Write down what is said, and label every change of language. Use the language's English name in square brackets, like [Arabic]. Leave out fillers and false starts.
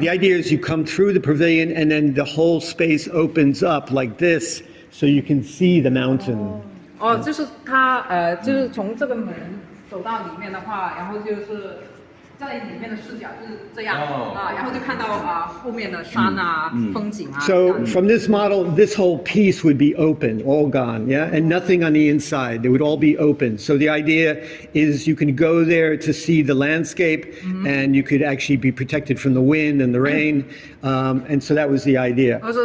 [English] The idea is you come through the pavilion and then the whole space opens up like this, so you can see the mountain. [Chinese] 就是它就是从这个门走到里面的话，然后就是在里面的视角就是这样然后就看到后面的山风景啊。 [English] So from this model, this whole piece would be open, all gone, yeah, and nothing on the inside. They would all be open. So the idea is you can go there to see the landscape, and you could actually be protected from the wind and the rain, and so that was the idea.